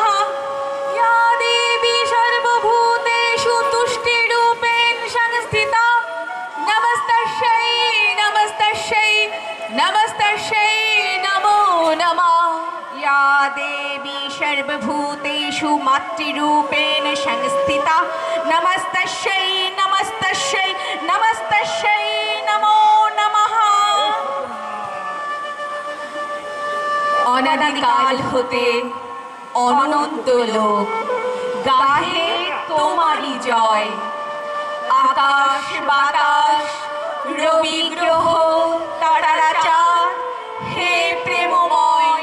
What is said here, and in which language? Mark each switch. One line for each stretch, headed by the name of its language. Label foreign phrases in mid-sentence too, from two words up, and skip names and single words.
Sanskrit: या देवी सर्वभूतेषु तुष्टिरूपेण संस्थिता नमस्तस्यै नमस्तस्यै नमस्तस्यै नमो नमः। या देवी सर्वभूतेषु मातृरूपेण संस्थिता नमस्तस्यै नमस्तस्यै नमस्तस्यै नमो नमः।
Bangla: অনাদিকাল হতে অনন্ত লোক গাহে তোমারই জয়। আকাশ বাতাস রবি গ্রহ তারারা চাঁদ হে প্রেমময়।